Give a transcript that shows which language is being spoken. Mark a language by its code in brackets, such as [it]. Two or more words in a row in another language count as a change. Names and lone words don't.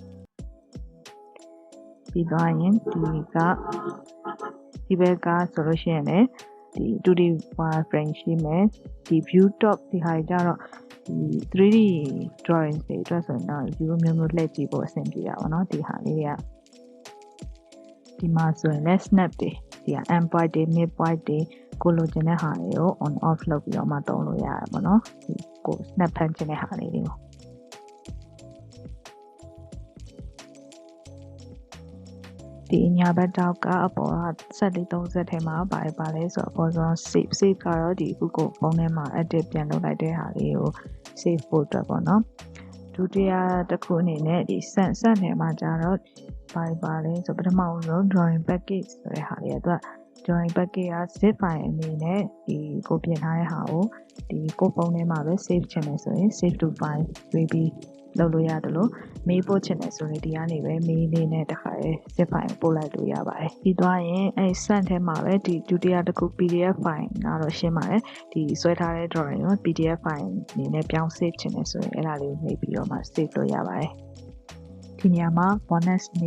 [my] ပြီးသွားရင်ဒီဘက်ကဆိုလို့ရှိရင်လည်းဒီ [en] 2D wireframe [my] ရှိမယ်ဒီ [en] view top [my] ဒီဟာကြတော့ဒီ [en] 3D drawing [my] တွေအတွက်ဆိုတော့ view မျိုးလှည့်ကြည့်ဖို့အဆင်ပြေတာပေါ့နော်ဒီဟာလေးတွေကဒီမှာဆိုရင်လည်း snap တွေဒီက [en] end point [my] တွေ [en] mid point [my] တွေကိုလိုချင်တဲ့ဟာတွေကို [en] on off [my] လုပ်ပြီးတော့မှသုံးလို့ရတယ်ပေါ့နော်ဒီကို snap ဖမ်းချင်တဲ့ဟာလေးတွေကို ဒီညာဘက်တောက်ကအပေါ်က7430ထဲမှာပါလဲဆိုတော့အပေါ်ဆုံး save ကတော့ဒီအခုကိုဖုန်းထဲမှာ edit ပြန်လုပ်လိုက်တဲ့ဟာလေးကို save ဖို့အတွက်ပေါ့နော်ဒုတိယတစ်ခုအနေနဲ့ဒီ set ထဲမှာကျတော့ပါလဲဆိုပထမဆုံး [en] drawing package [my] ဆိုတဲ့ဟာလေးကသူက [en] drawing package [my] က [en] zip file [my] အနေ နဲ့ဒီကိုပြင်ထားတဲ့ဟာကိုဒီကိုဖုန်းထဲမှာပဲ save ချင်တယ်ဆိုရင် [en] save to file [my] ရွေးပြီးလုပ်လို့ရတယ်လို့မေးပို့ချင်တယ်ဆိုရင်ဒီကနေပဲမေးလေးနဲ့တခါလေ [en] zip file [my] ပို့လိုက်လို့ရပါတယ်ပြီးသွားရင်အဲ send ထဲမှာ ပဲဒီဒုတိယတစ်ခု [en] PDF file [my] ကတော့ရှင်းပါတယ်ဒီဆွဲထားတဲ့ drawing ကို [en] PDF file [my] အနေနဲ့ပြောင်း save ချင်တယ်ဆိုရင်အဲ့ဒါလေးကိုနှိပ်ပြီးတော့မှ save လုပ်ရပါတယ်ဒီနေရာမှာ bonus အနေ